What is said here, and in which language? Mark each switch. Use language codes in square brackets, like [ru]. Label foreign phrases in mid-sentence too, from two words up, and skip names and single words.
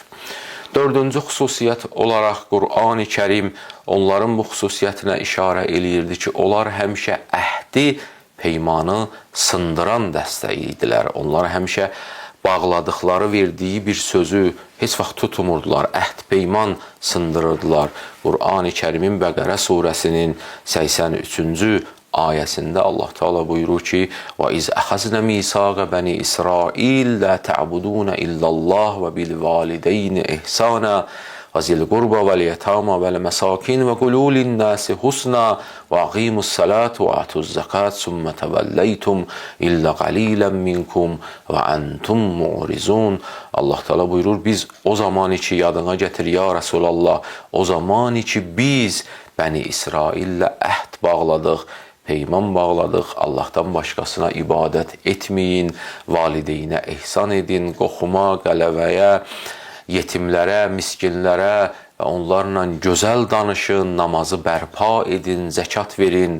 [az] Dördüncü xüsusiyyət olaraq Qur'an-ı Kərim onların bu xüsusiyyətinə işarə eləyirdi ki, onlar həmişə əhdi, peymanı sındıran dəstə idilər. Onlar həmişə bağladıqları, verdiyi bir sözü heç vaxt tutmurdular, əhd peyman sındırırdılar. Qur'an-ı Kərimin Bəqərə surəsinin 83-cü ayəsində Allah Teala buyurur ki, [ar] وَإِذْ أَخَذْنَا مِيثَاقَ بَنِي إِسْرَائِيلَ لَا تَعْبُدُونَ إِلَّا اللَّهَ وَبِالْوَالِدَيْنِ إِحْسَانًا وَذِي الْقُرْبَى وَالْيَتَامَى وَالْمَسَاكِينِ وَقُولُوا لِلنَّاسِ حُسْنًا وَأَقِيمُوا الصَّلَاةَ وَآتُوا الزَّكَاةَ ثُمَّ تَوَلَّيْتُمْ إِلَّا قَلِيلًا مِنْكُمْ وَأَنْتُمْ مُعْرِضُونَ. [az] Allah Teala buyurur, biz o zaman ki, yadına getir [ar] يا رسول الله, [az] o zaman ki biz Bəni İsraillə əhd bağladıq, peyman bağladıq, Allahdan başqasına ibadət etməyin, valideynə ehsan edin, qoxuma, qələvəyə, yetimlərə, miskinlərə və onlarla gözəl danışın, namazı bərpa edin, zəkat verin.